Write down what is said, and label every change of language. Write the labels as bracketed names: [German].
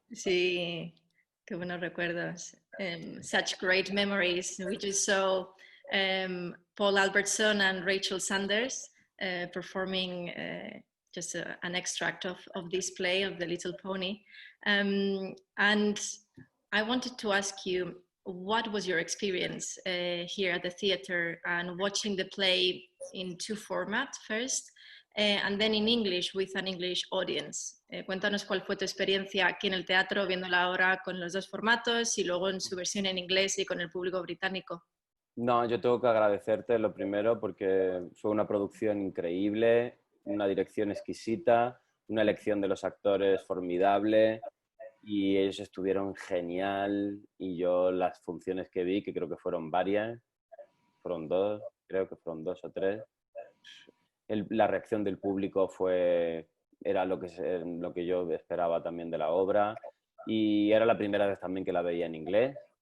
[Spanish] Sí, qué buenos recuerdos. [English] Such great memories. We just saw Paul Albertson and Rachel Sanders performing just an extract of this play of The Little Pony. And I wanted to ask you, what was your experience here at the theatre and watching the play in two formats first and then in English with an English audience? [Spanish] Cuéntanos cuál fue tu experiencia aquí en el teatro viendo la obra con los dos formatos y luego en su versión en inglés y con el público británico. No, yo tengo que agradecerte lo primero porque fue una producción increíble, una dirección exquisita, una elección de los actores formidable y ellos estuvieron genial y yo las funciones que vi, que creo que fueron varias, fueron dos, creo que fueron 2 o 3, la reacción del público era lo que yo esperaba también de la obra y era la primera vez también que la veía en inglés.